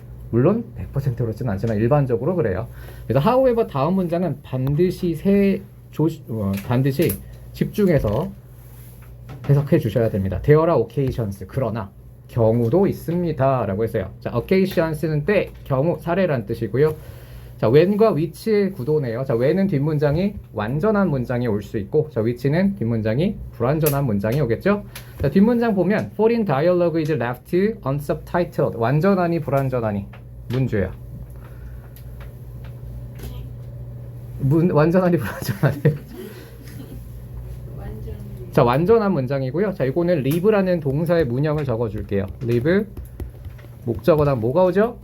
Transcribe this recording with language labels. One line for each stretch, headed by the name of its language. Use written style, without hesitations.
Korean: 물론 100% 그렇지는 않지만 일반적으로 그래요. 그래서 however 다음 문장은 반드시 반드시 집중해서 해석해 주셔야 됩니다.
English: There are occasions,
Korean: 그러나 경우도 있습니다 라고 했어요. 자, occasions는 때, 경우, 사례란 뜻이고요. 자, when과 which의 구도네요. 자, when은 뒷문장이 완전한 문장이 올 수 있고, 자, which는 뒷문장이 불완전한 문장이 오겠죠. 자, 뒷문장 보면
English: foreign dialogue is left unsubtitled.
Korean: 완전하니 불완전하니 문주야. 완전하니 불완전하니. 자, 완전한 문장이고요. 자, 이거는 live라는 동사의 문형을 적어줄게요. live 목적어당 뭐가 오죠?